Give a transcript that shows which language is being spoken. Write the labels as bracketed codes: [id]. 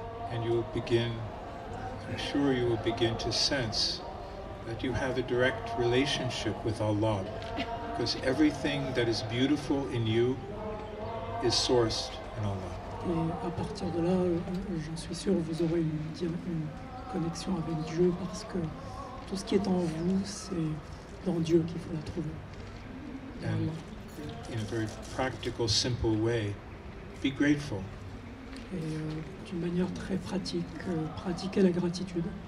[en] And you will begin, I'm sure you will begin to sense that you have a direct relationship with Allah, because everything that is beautiful in you is sourced in Allah. [fr] Et à partir de là, j'en suis sûr, vous aurez une connexion avec Dieu parce que tout ce qui est en vous, c'est dans Dieu qu'il faut la trouver. Dans [en] And [fr] Allah. [en] in a very practical, simple way, be grateful. [fr] Et d'une manière très pratique, pratiquer la gratitude